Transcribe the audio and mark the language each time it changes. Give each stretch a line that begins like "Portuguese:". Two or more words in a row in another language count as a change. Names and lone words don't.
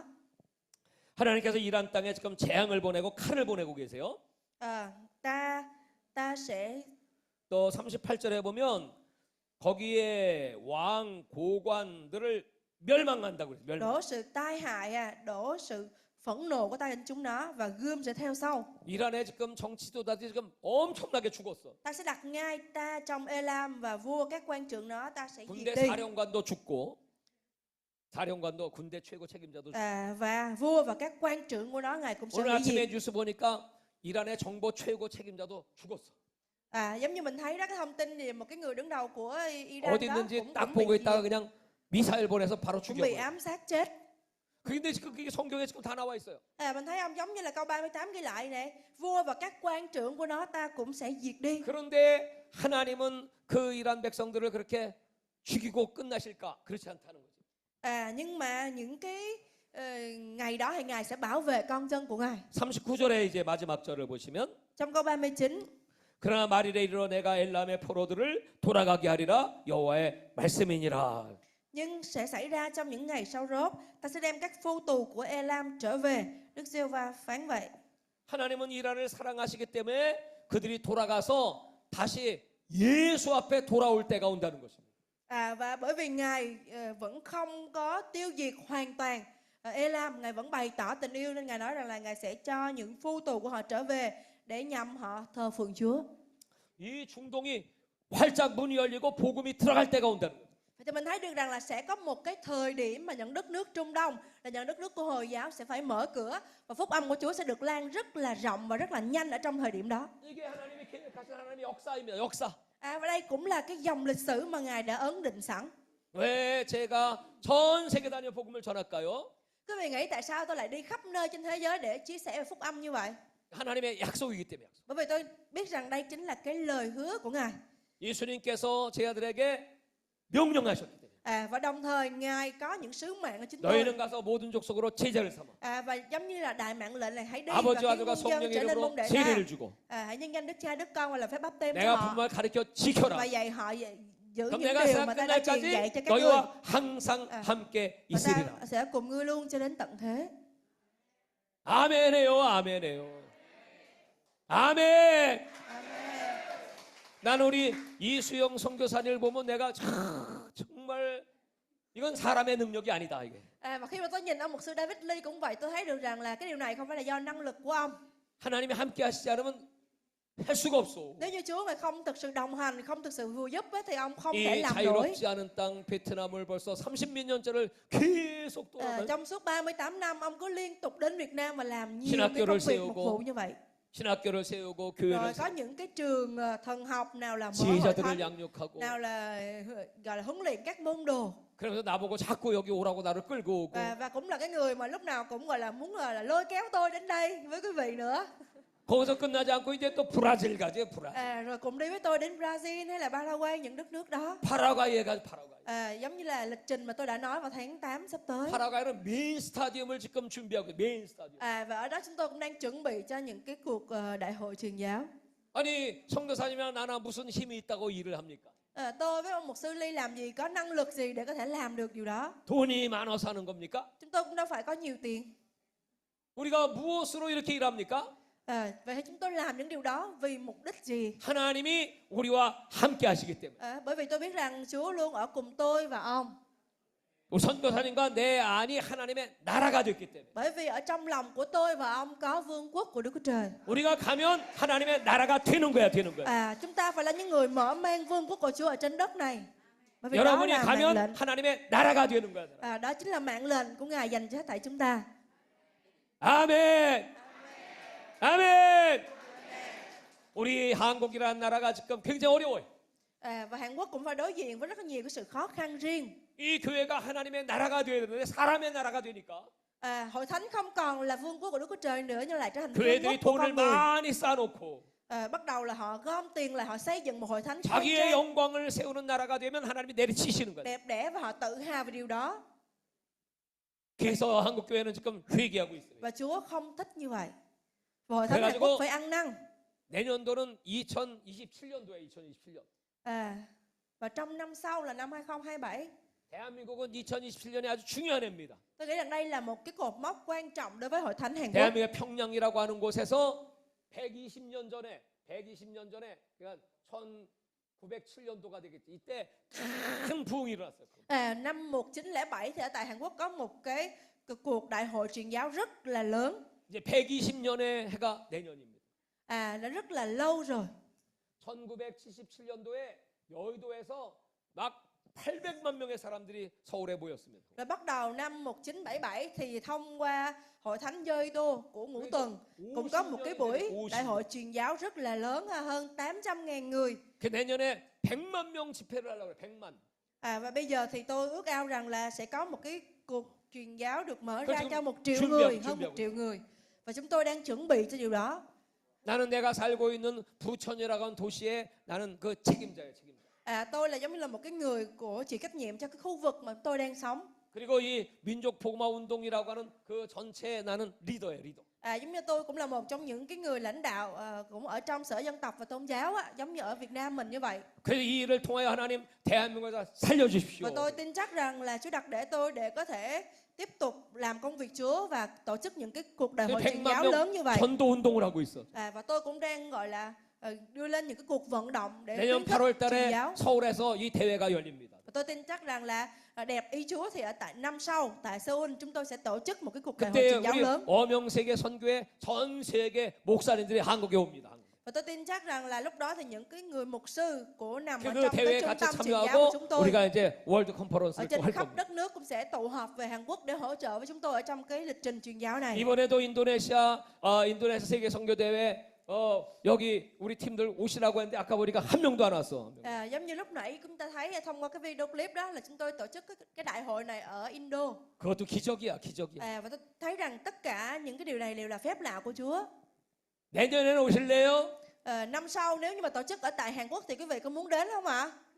Korean: 하나님께서 이란 땅에 지금 재앙을 보내고 칼을 보내고 계세요.
Vietnamese: Ta sẽ
Korean: 또 38절에 보면 거기에 왕 고관들을 멸망한다고 그래요. 멸망.
Vietnamese: đổ sự tai hại, đổ sự phẫn nộ của ta đến chúng nó và gươm sẽ theo sau.
Korean: 이란의 지금 정치 지도자들이 지금 엄청나게 죽었어.
Vietnamese: Ta sẽ đặt ngay ta trong Elam và vua các quan trưởng nó ta sẽ
Korean: 군대
Vietnamese: diệt đi.
Korean: 사령관도 죽고 사령관도 군대 최고 책임자도 죽고.
Vietnamese: Và vua và các quan trưởng của nó ngài cũng sẽ
Korean: 오늘
Vietnamese: hủy
Korean: 아침에
Vietnamese: diệt.
Korean: 뉴스 보니까 이란의 정보 최고 책임자도 죽었어.
Vietnamese: Giống như mình thấy đó cái thông tin thì một cái người đứng đầu của Iran
Korean: 어디
Vietnamese: đó
Korean: 있는지
Vietnamese: cũng,
Korean: 딱
Vietnamese: cũng,
Korean: 보고
Vietnamese: bị,
Korean: 있다가 그냥 미사일 보내서 바로
Vietnamese: cũng bị
Korean: 죽여버려.
Vietnamese: ám sát chết.
Korean: 근데 지금 그게 성경에 지금 다 나와 있어요.
Vietnamese: Mình thấy ông giống như là câu 38 ghi lại này, vua và các quan trưởng của nó ta cũng sẽ diệt đi.
Korean: 그런데 하나님은 그 이란 백성들을 그렇게 죽이고 끝나실까? 그렇지 않다는 거죠.
Vietnamese: Nhưng mà những cái ngày đó thì ngài sẽ bảo vệ con dân của ngài.
Korean: 39절에 이제 마지막 절을 보시면
Vietnamese: Trong câu 39,
Korean: 그러나 말일에 이르러 내가 엘람의 포로들을 돌아가게 하리라 여호와의 말씀이니라.
Vietnamese: nhưng sẽ xảy ra trong những ngày sau rốt, ta sẽ đem các phu tù của Elam trở về. Đức Giê-hô-va phán vậy.
Korean: 하나님은 이란을 사랑하시기 때문에 그들이 돌아가서 다시 예수 앞에 돌아올 때가 온다는 것입니다.
Vietnamese: Và bởi vì ngài vẫn không có tiêu diệt hoàn toàn Elam, ngài vẫn bày tỏ tình yêu nên ngài nói rằng là ngài sẽ cho những phu tù của họ trở về để nhằm họ thờ phượng Chúa.
Korean: 이 중동이 활짝 문이 열리고 복음이 들어갈 때가 온다는 거예요.
Vietnamese: Thì mình thấy được rằng là sẽ có một cái thời điểm mà những đất nước Trung Đông là những đất nước của Hồi giáo sẽ phải mở cửa và phúc âm của Chúa sẽ được lan rất là rộng và rất là nhanh ở trong thời điểm đó.
Korean: 이게 하나님이 계획하신 하나님의 역사입니다. 역사.
Vietnamese: Và đây cũng là cái dòng lịch sử mà ngài đã ấn định sẵn.
Korean: 왜 제가 전 세계 다녀 복음을 전할까요?
Vietnamese: Quý vị nghĩ tại sao tôi lại đi khắp nơi trên thế giới để chia sẻ về phúc âm như vậy?
Korean: 하나님의 약속이기 때문에. 약속.
Vietnamese: Bởi vì tôi biết rằng đây chính là cái lời hứa của ngài.
Korean: 예수님께서 제 아들에게 명령하셨기 때문에.
Vietnamese: Và đồng thời ngài có những sứ mạng ở chính tôi.
Korean: 너희는 가서 모든 족속으로 제자를 삼아.
Vietnamese: Và giống như là đại mạng lệnh là hãy đi và
Korean: 아버지와
Vietnamese: khiến
Korean: 아들과
Vietnamese: muôn dân
Korean: 성령의
Vietnamese: trở nên môn
Korean: 이름으로
Vietnamese: đệ
Korean: 세례를
Vietnamese: ra.
Korean: 주고
Vietnamese: Hãy nhân danh Đức Cha, Đức Con và là phép báp têm cho
Korean: 내가
Vietnamese: họ
Korean: 분말 가르쳐
Vietnamese: và
Korean: 지켜라.
Vietnamese: dạy họ giữ
Korean: 그럼
Vietnamese: những
Korean: 내가
Vietnamese: điều
Korean: 세상
Vietnamese: mà ta đã truyền dạy
Korean: 끝날까지
Vietnamese: cho các ngươi.
Korean: 너희와 항상 함께
Vietnamese: Và
Korean: 있으리라.
Vietnamese: ta sẽ cùng ngươi luôn cho đến tận thế.
Korean: 아멘해요. 아멘해요. 아멘. 난 우리 이수영 선교사님을 보면 내가 정말 이건 사람의 능력이 아니다 이게.
Vietnamese: Và khi mà tôi nhìn ông mục sư David Lee cũng vậy, tôi thấy được rằng là cái điều này không phải là do năng lực của ông.
Korean: 하나님이 함께 하시지 않으면 할 수가 없어.
Vietnamese: Nếu như Chúa mà không thực sự đồng hành, không thực sự vui giúp á, thì ông không thể
Korean: 이
Vietnamese: làm nổi.
Korean: 자유롭지 않은 땅 베트남을 벌써 30몇 년째를 계속 돌아다니
Vietnamese: Trong suốt 38 năm ông cứ liên tục đến Việt Nam và làm nhiều
Korean: 신학교를
Vietnamese: cái công việc
Korean: 세우고,
Vietnamese: mục vụ như vậy.
Korean: 신학교를 세우고
Vietnamese: Rồi
Korean: 교회를
Vietnamese: có
Korean: 세우고
Vietnamese: những cái trường thần học, nào là mở hội
Korean: 지휘자들을
Vietnamese: thánh,
Korean: 양육하고
Vietnamese: nào là gọi là huấn luyện các môn đồ.
Korean: 그러면서 나보고 자꾸 여기 오라고 나를 끌고 오고
Vietnamese: Và cũng là cái người mà lúc nào cũng gọi là muốn là lôi kéo tôi đến đây với quý vị nữa.
Korean: 거기서 끝나지 않고 이제 또 브라질 가죠. 브라질.
Vietnamese: Rồi cũng đi với tôi đến Brazil hay là Paraguay, những đất nước đó.
Korean: 파라과이에 가죠. 파라과이.
Vietnamese: Giống như là lịch trình mà tôi đã nói vào tháng 8 sắp tới.
Korean: 파라과이는 메인 스타디움을 지금 준비하고 메인 스타디움.
Vietnamese: Và ở đó chúng tôi cũng đang chuẩn bị cho những cái cuộc đại hội truyền giáo.
Korean: 아니 성도사님이랑 나나 무슨 힘이 있다고 일을 합니까?
Vietnamese: Tôi với ông mục sư Ly làm gì, có năng lực gì để có thể làm được điều đó?
Korean: 돈이 많아서 하는 겁니까?
Vietnamese: Chúng tôi cũng đâu phải có nhiều tiền.
Korean: 우리가 무엇으로 이렇게 일합니까?
Vietnamese: Vậy thì chúng tôi làm những điều đó vì mục đích gì?
Korean: 하나님이 우리와 함께 하시기 때문에.
Vietnamese: Bởi vì tôi biết rằng Chúa luôn ở cùng tôi và ông.
Korean: 우리 선교사님과 내 안이 하나님의 나라가 됐기 때문에.
Vietnamese: Bởi vì ở trong lòng của tôi và ông có vương quốc của Đức Chúa Trời.
Korean: 우리가 가면 하나님의 나라가 되는 거야.
Vietnamese: Chúng ta phải là những người mở mang vương quốc của Chúa ở trên đất này. Bởi vì đó
Korean: 여러분이
Vietnamese: là mạng
Korean: 가면
Vietnamese: lệnh.
Korean: 하나님의 나라가 되는 거야.
Vietnamese: Đó chính là mạng lệnh của Ngài dành cho tại chúng ta.
Korean: 아멘. 아멘. 우리 한국이라는 나라가 지금 굉장히 어려워요.
Vietnamese: Và Hàn Quốc cũng phải đối diện với rất là nhiều cái sự khó khăn riêng.
Korean: 이 교회가 하나님의 나라가 되어야 되는데 사람의 나라가 되니까
Vietnamese: Hội thánh không còn là vương quốc của Đức Chúa Trời nữa, nhưng lại trở thành vương quốc
Korean: 교회들이
Vietnamese: của
Korean: 돈을
Vietnamese: con người.
Korean: 많이 쌓아놓고
Vietnamese: Bắt đầu là họ gom tiền lại, họ xây dựng một hội thánh khang
Korean: 자기의
Vietnamese: trang,
Korean: 영광을 세우는 나라가 되면 하나님이 내리치시는 거예요.
Vietnamese: đẹp đẽ, và họ tự hào về điều đó.
Korean: 그래서 한국 교회는 지금 회개하고 있어요.
Vietnamese: Và Chúa không thích như vậy. Và hội thánh Hàn
Korean: 그래가지고
Vietnamese: Quốc phải ăn năn.
Korean: 내년도는 2027년도에 2027년.
Vietnamese: Và trong năm sau là năm 2027.
Korean: 대한민국은 2027년이 아주 중요한 해입니다.
Vietnamese: Tôi nghĩ rằng đây là một cái cột mốc quan trọng đối với hội thánh Hàn Quốc.
Korean: 대한민국의 평양이라고 하는 곳에서 120년 전에 그러니까 1907년도가 되겠지. 이때 큰 부흥이 일어났어요.
Vietnamese: Năm 1907 thì ở tại Hàn Quốc có một cái cuộc đại hội truyền giáo rất là lớn.
Korean: 이제 120년의 해가 내년입니다.
Vietnamese: Đã rất là lâu rồi.
Korean: 1977년도에 여의도에서 막 800만 명의 사람들이 서울에 모였습니다.
Vietnamese: Rồi bắt đầu năm 1977 thì thông qua hội thánh Dơi-tô của Ngũ Tuần cũng có một cái buổi đại hội truyền giáo rất là lớn, hơn 800.000 người.
Korean: 그 내년에 100만 명 집회를 하려고 그래. 100만.
Vietnamese: Và bây giờ thì tôi ước ao rằng là sẽ có một cái cuộc truyền giáo được mở ra
Korean: 지금
Vietnamese: cho 1 triệu
Korean: 준비하고,
Vietnamese: người, hơn
Korean: 준비하고
Vietnamese: 1 triệu người. Và chúng tôi đang chuẩn bị cho điều đó.
Korean: 나는 내가 살고 있는 부천이라고 하는 도시에 나는 그 책임자예요.
Vietnamese: Tôi là giống như là một cái người của chịu trách nhiệm cho cái khu vực mà tôi đang sống.
Korean: 그리고 이 민족 복음화 운동이라고 하는 그 전체에 나는 리더예요, 리더.
Vietnamese: Giống như tôi cũng là một trong những cái người lãnh đạo cũng ở trong sở dân tộc và tôn giáo giống như ở Việt Nam mình như vậy.
Korean: 그래서 이 일을 통하여 하나님 대한민국에서 살려주십시오.
Vietnamese: Và tôi tin chắc rằng là Chúa đặt để tôi để có thể tiếp tục làm công việc Chúa và tổ chức những cái cuộc đại hội truyền
Korean: 100만
Vietnamese: giáo
Korean: 명
Vietnamese: lớn như vậy.
Korean: 전도 운동을 하고 있어.
Vietnamese: Và tôi cũng đang gọi là đưa lên những cái cuộc vận động để
Korean: 내년
Vietnamese: khuyến khích
Korean: 8월
Vietnamese: truyền
Korean: 달에
Vietnamese: giáo.
Korean: 서울에서 이 대회가 열립니다.
Vietnamese: Và tôi tin chắc rằng là đẹp ý Chúa thì ở tại năm sau tại Seoul chúng tôi sẽ tổ chức một cái cuộc đại hội
Korean: 그때
Vietnamese: truyền giáo
Korean: 우리
Vietnamese: lớn.
Korean: 어명세계 선교회 전 세계 목사님들이 한국에 옵니다.
Vietnamese: Và tôi tin chắc rằng là lúc đó thì những cái người mục sư của nằm ở
Korean: 그
Vietnamese: trong cái
Korean: 대회에
Vietnamese: trung
Korean: 같이
Vietnamese: tâm truyền giáo của chúng
Korean: 참여하고
Vietnamese: tôi
Korean: 우리가 이제 월드
Vietnamese: ở
Korean: 컨퍼런스를 또
Vietnamese: trên
Korean: 할
Vietnamese: khắp
Korean: 겁니다.
Vietnamese: đất nước cũng sẽ tụ họp về Hàn Quốc để hỗ trợ với chúng tôi ở trong cái lịch trình truyền giáo này.
Korean: 이번에도 인도네시아 세계 선교 대회 여기 우리 팀들 오시라고 했는데 아까 보니까 한 명도 안 왔어.
Vietnamese: Giống như lúc nãy chúng ta thấy thông qua cái video clip đó là chúng tôi tổ chức cái đại hội này ở Indo.
Korean: 그것도 기적이야.
Vietnamese: Và tôi thấy rằng tất cả những cái điều này đều là phép lạ của Chúa.
Korean: 내년에는 오실래요?
Vietnamese: Năm sau nếu như mà tổ chức ở tại Hàn Quốc thì quý vị có muốn đến không ạ?